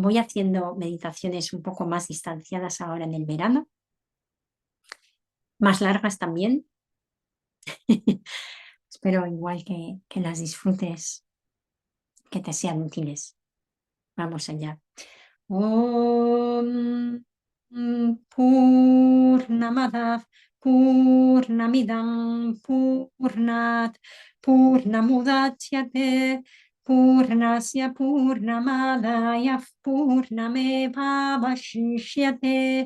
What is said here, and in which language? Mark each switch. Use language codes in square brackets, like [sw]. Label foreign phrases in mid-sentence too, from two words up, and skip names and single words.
[es] Voy haciendo meditaciones un poco más distanciadas ahora en el verano, más largas también. Espero igual que las disfrutes, que te sean útiles. Vamos allá. [sa] Om Purnamadav Purnamidam Purnat Purnamudachyate Purnasya Purnamadaya Purnameva Vashishyate.